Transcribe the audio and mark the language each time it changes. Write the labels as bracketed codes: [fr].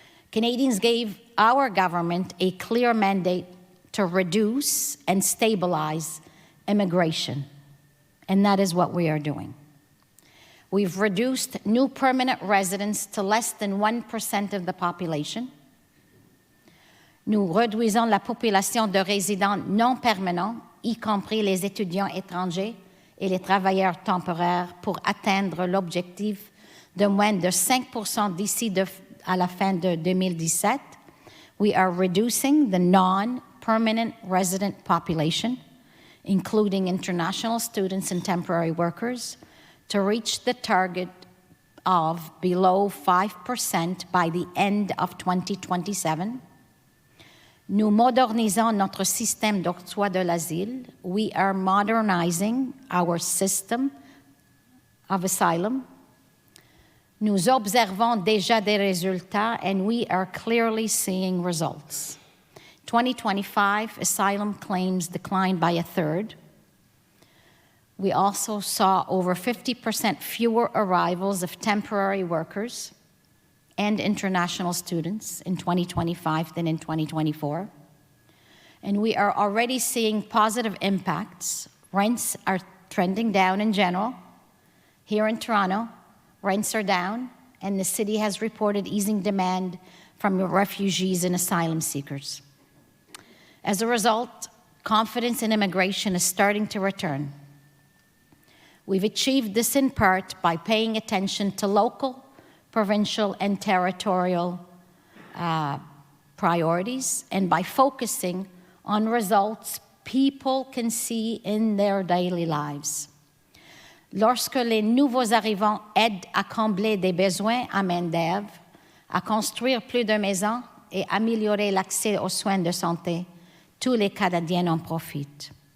[en] Canadians gave our government a clear mandate to reduce and stabilize immigration, and that is what we are doing. We've reduced new permanent residents to less than 1% of the population. [fr] Nous réduisons la population de résidents non permanents, y compris les étudiants étrangers et les travailleurs temporaires, pour atteindre l'objectif de moins de 5% d'ici à la fin de 2017. [en] We are reducing the non-permanent resident population, including international students and temporary workers, to reach the target of below 5% by the end of 2027. [fr] Nous modernisons notre système d'octroi de l'asile. [en] We are modernizing our system of asylum. [fr] Nous observons déjà des résultats, [en] and we are clearly seeing results. 2025, asylum claims declined by a third. We also saw over 50% fewer arrivals of temporary workers and international students in 2025 than in 2024. And we are already seeing positive impacts. Rents are trending down in general. Here in Toronto, rents are down, and the city has reported easing demand from refugees and asylum seekers. As a result, Confidence in immigration is starting to return. We've achieved this in part by paying attention to local, provincial, and territorial priorities, and by focusing on results people can see in their daily lives. [fr] Lorsque les nouveaux arrivants aident à combler des besoins en main-d'œuvre, à construire plus de maisons et améliorer l'accès aux soins de santé, tous les Canadiens en profitent.